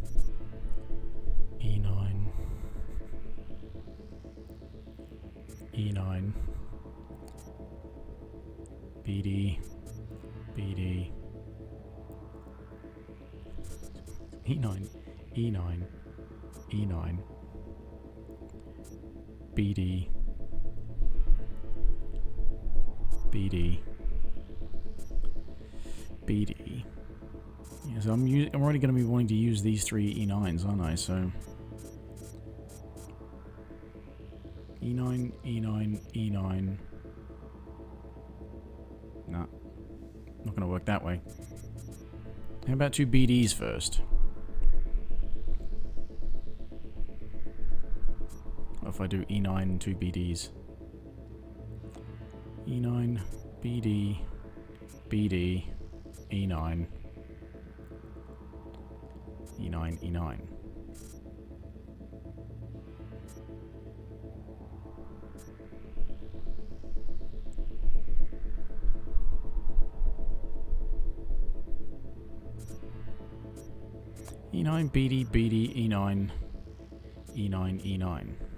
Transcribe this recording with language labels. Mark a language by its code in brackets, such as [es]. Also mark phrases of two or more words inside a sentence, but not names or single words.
[en] E9. E9. BD. BD. E9. E9. E9. BD. BD. BD. Yeah, so I'm already going to be wanting to use these 3 E9s, aren't I? So E9, E9, E9. Nah, not going to work that way. How about 2 BDs first? if I do E9, 2 BDs. E9, BD, BD, E9, E9, E9. E9, BD, BD, E9, E9, E9.